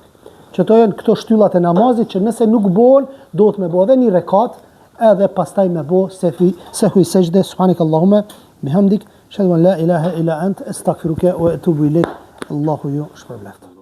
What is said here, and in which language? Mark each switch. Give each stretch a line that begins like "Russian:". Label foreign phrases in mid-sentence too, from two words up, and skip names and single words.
Albanian: Që to janë këto shtyllat e namazit që nëse nuk bëhen, do të me bo edhe një rekat, edhe pastaj me bo sehwi sejdë,
Arabic: سبحانك اللهم بحمدك أشهد أن لا إله إلا أنت أستغفرك وأتوب إليك.
Albanian: Allahu ju shpërbleft.